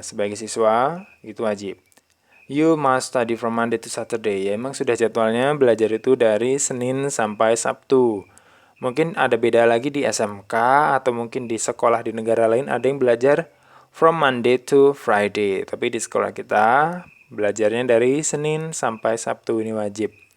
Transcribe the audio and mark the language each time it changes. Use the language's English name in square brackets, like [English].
[Indonesian] Sebagai siswa, itu wajib. [English] You must study from Monday to Saturday. [Indonesian] Ya, emang sudah jadwalnya belajar itu dari Senin sampai Sabtu. Mungkin ada beda lagi di SMK atau mungkin di sekolah di negara lain ada yang belajar [English] from Monday to Friday. [Indonesian] Tapi di sekolah kita belajarnya dari Senin sampai Sabtu, ini wajib.